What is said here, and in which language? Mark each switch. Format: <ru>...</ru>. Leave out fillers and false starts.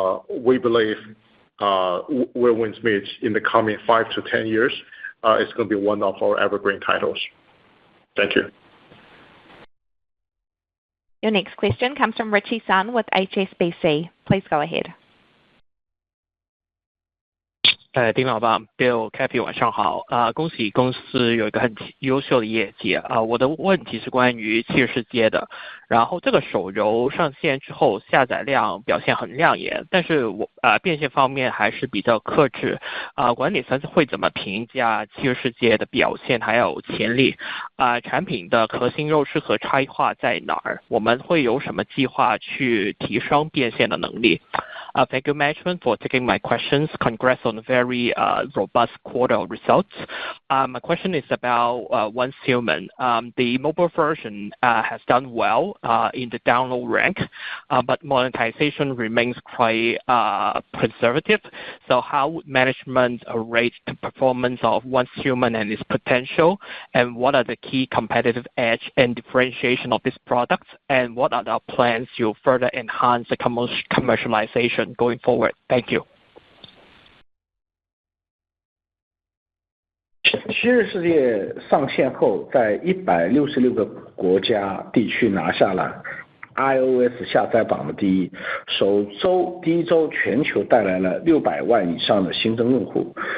<en>We believe Where Winds Meet in the coming 5 to 10 years is going to be one of our evergreen titles. Thank you. Your next question comes from Richie Sun with HSBC. Please go ahead.</en> <zh>丁老板 Bill、Kathy 晚上好，恭喜公司有一个很优秀的业绩啊。我的问题是关于《七日世界》的，然后这个手游上线之后下载量表现很亮眼，但是变现方面还是比较克制管理层会怎么评价《七日世界》的表现还有潜力产品的核心优势和差异化在哪儿？我们会有什么计划去提升变现的能力？</zh> <en>Thank you, management, for taking my questions. Congrats on a very robust quarter of results. My question is about Once Human. The mobile version has done well in the download rank, but monetization remains quite conservative. So how would management rate the performance of Once Human and its potential? And what are the key competitive edge and differentiation of this product? And what are the plans to further enhance the commercialization going forward? Thank you.</en> <zh>七日世界上线后，在166个国家地区拿下了 iOS 下载榜的第一。第一周全球带来了600万以上的新增用户。</zh>